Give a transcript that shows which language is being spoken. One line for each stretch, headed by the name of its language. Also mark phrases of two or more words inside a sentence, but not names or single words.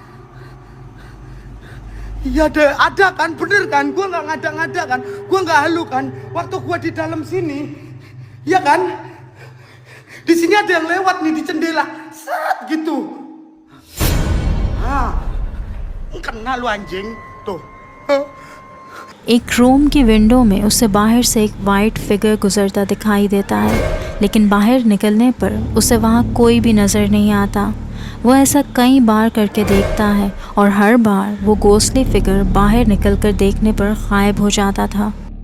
Indonesian: Iya ada kan, bener kan? Gua gak ngada-ngada kan? Gua gak halu kan? Waktu gua di dalam sini, iya kan? Di sini ada yang lewat nih di jendela, set gitu. Kena lu anjing, tuh.
Hindi: एक रूम की विंडो में उसे बाहर से एक
English: white figure
Hindi: गुजरता दिखाई देता है, लेकिन बाहर निकलने पर उसे वहाँ कोई भी नज़र नहीं आता। वो ऐसा कई बार करके देखता है और हर बार वो
English: ghostly figure
Hindi: बाहर निकलकर देखने पर गायब हो जाता था।